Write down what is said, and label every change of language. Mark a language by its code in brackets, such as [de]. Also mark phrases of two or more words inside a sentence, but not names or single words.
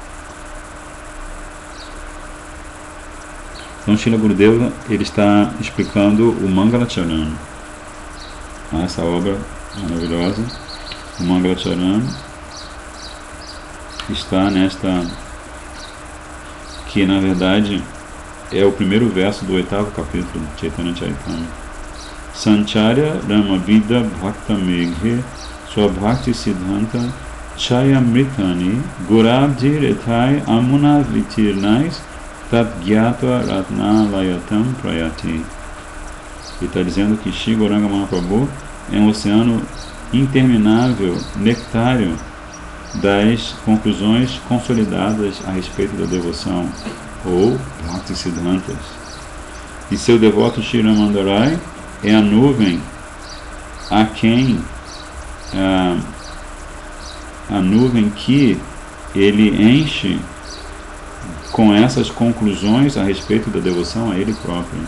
[pt] Então, Srila Gurudeva, ele está explicando o Mangala Charan, essa obra maravilhosa. O Mangala Charan está nesta, que na verdade é o primeiro verso do 8º capítulo de Chaitanya Charitamrita. [sa] सञ्चार्य रामाभिध भक्त मेघे स्वभक्ति सिद्धान्त चयामृतानि गौराब्धिर् एतैर् अमुना वितीर्णैस् तत् ज्ञत्व रत्नालयतां प्रयाति. [pt] Ele está dizendo que Shri Gauranga Mahaprabhu é um oceano interminável, nectário das conclusões consolidadas a respeito da devoção, ou [sa] भक्ति सिद्धान्त. [pt] E seu devoto Shri Ramandarai é a nuvem a quem a nuvem que ele enche com essas conclusões a respeito da devoção a ele próprio.